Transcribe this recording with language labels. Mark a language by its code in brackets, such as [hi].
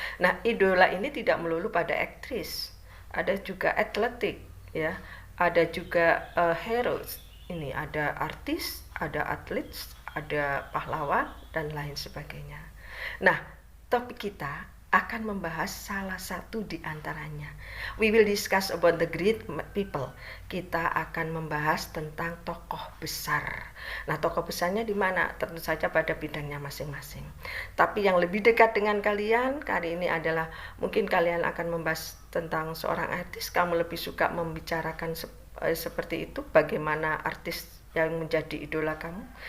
[id] Nah, idola ini tidak melulu pada aktris. Ada juga atletik, ya. Ada juga heroes. Ini ada artis, ada atlet, ada pahlawan dan lain sebagainya. Nah, topik kita akan membahas salah satu di antaranya. [en] We will discuss about the great people. [id] Kita akan membahas tentang tokoh besar. Nah, tokoh besarnya di mana? Tentu saja pada bidangnya masing-masing. Tapi yang lebih dekat dengan kalian kali ini adalah mungkin kalian akan membahas tentang seorang artis. Kamu lebih suka membicarakan seperti itu, bagaimana artis yang menjadi idola kamu.